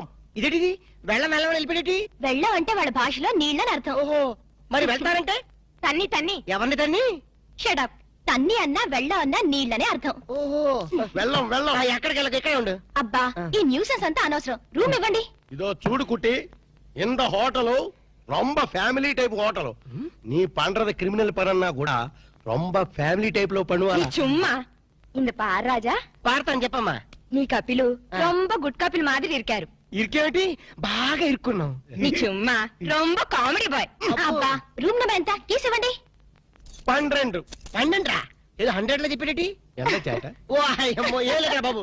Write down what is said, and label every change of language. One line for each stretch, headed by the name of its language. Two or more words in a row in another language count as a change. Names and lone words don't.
Telugu: ఇదేటిది వెళ్ళం వెళ్ళం వెళ్ళిపోయేటి? వెళ్ళం అంటే వాళ్ళ భాషలో నీళ్ళని అర్థం. ఓహో మరి వెళ్తారంటే తన్ని తన్ని. ఎవరిని తన్ని? షడప్. తన్ని అన్నా వెళ్ళం అన్నా నీళ్ళనే అర్థం. ఓహో వెళ్ళం వెళ్ళం ఎక్కడికి వెళ్ళక ఇక్కడే ఉండు. అబ్బా ఈ న్యూసెన్స్ అంతా అనవసరం. రూమ్ ఇవ్వండి.
Tamil: இதோ சூடு குட்டி இந்த ஹோட்டலு ரொம்ப
English: family type hotel
Tamil: நீ பண்றது கிரிமினல் பரன்னா கூட ரொம்ப
English: family typeல
Telugu: నీ
Tamil: பண்ணுவாங்க చుమ్మా. இந்த பார் ராஜா,
Telugu: పాడతాను చెప్పమ్మా. నీ కపిలు ரொம்ப
English: good couple
Telugu: మాదిరి ఇరికారు. ఇరికేమిటి బాగా ఇరుక్కున్నావు. నీ చుమ్మా ரொம்ப
English: comedy boy.
Telugu: అబ్బా
English: room number
Telugu: ఎంత? కీస్ ఇవ్వండి. 12 12 రా ఏదో 100 లో చెప్పేటి. ఎంత చేట ఓ అయ్యమ్మో ఏ లేదా బాబు.